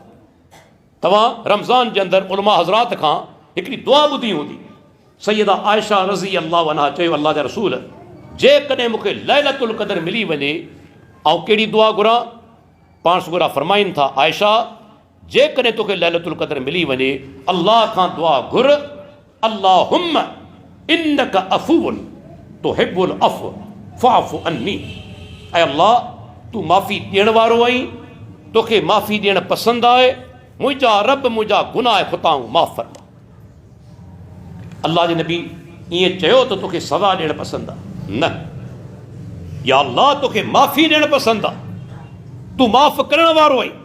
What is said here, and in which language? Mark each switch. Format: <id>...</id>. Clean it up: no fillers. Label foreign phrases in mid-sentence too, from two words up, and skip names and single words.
<sd>तव्हां रमज़ान जे अंदरि उलमा हज़रात खां हिकिड़ी दुआ ॿुधी हूंदी। सैयदा आयशा</sd> <ar>رضي الله عنها</ar> <sd>चयो, अल्लाह जा रसूल, जेकॾहिं मूंखे लैलतुल क़द्र मिली वञे, ऐं कहिड़ी दुआ घुरां? पाण सुगुरा फरमाइनि था, आयशा जेकॾहिं तोखे लैलतुल क़द्र मिली वञे, अल्लाह खां दुआ घुर,</sd> <ar>اللهم إنك عفو تحب العفو فاعف عني.</ar> <sd>ऐं अल्लाह तूं माफ़ी ॾियण वारो आहीं, तोखे माफ़ी ॾियणु पसंदि आहे, मुंहिंजा रब मुंहिंजा गुनाह ख़ुताऊं माफ़ फरमा। अल्लाह जे नबी ईअं चयो त तोखे सज़ा ॾियणु पसंदि आहे? न, या अल्लाह तोखे माफ़ी ॾियणु पसंदि आहे, तूं माफ़ करण वारो आहीं।</sd>